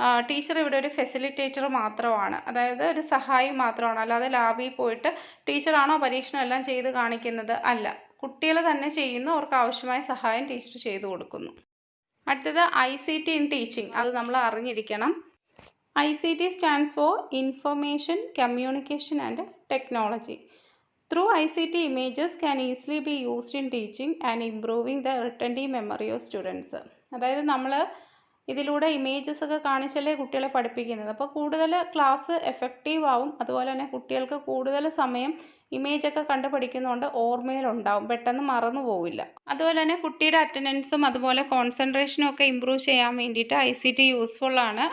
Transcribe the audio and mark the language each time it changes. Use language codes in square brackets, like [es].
[ml] Teacher ഇവിടെ ഒരു facilitator മാത്രമാണ്, അതായത് ഒരു സഹായി മാത്രമാണ്. അല്ലാതെ ലാബിൽ പോയിട്ട് ടീച്ചറാണോ പരീക്ഷണം എല്ലാം ചെയ്ത് കാണിക്കുന്നത്? അല്ല, കുട്ടികൾ തന്നെ ചെയ്യുന്നു, അവർക്ക് ആവശ്യമായ സഹായം ടീച്ചർ ചെയ്തു കൊടുക്കുന്നു. അടുത്തത് ICT ഇൻ ടീച്ചിങ്. അത് നമ്മൾ അറിഞ്ഞിരിക്കണം. [en] ICT stands for Information, Communication and Technology. Through ICT, images can easily be used in teaching and improving the retentive memory of students. [ml] അതായത് നമ്മൾ ഇതിലൂടെ ഇമേജസ് ഒക്കെ കാണിച്ചല്ലേ കുട്ടികളെ പഠിപ്പിക്കുന്നത്. അപ്പോൾ കൂടുതൽ ക്ലാസ് എഫക്റ്റീവ് ആവും. അതുപോലെ തന്നെ കുട്ടികൾക്ക് കൂടുതൽ സമയം ഇമേജൊക്കെ കണ്ട് പഠിക്കുന്നതുകൊണ്ട് ഓർമ്മയിലുണ്ടാവും, പെട്ടെന്ന് മറന്നു പോവില്ല. അതുപോലെ തന്നെ കുട്ടിയുടെ അറ്റൻഡൻസും അതുപോലെ കോൺസെൻട്രേഷനും ഒക്കെ ഇമ്പ്രൂവ് ചെയ്യാൻ വേണ്ടിയിട്ട് ICT യൂസ്ഫുള്ളാണ്.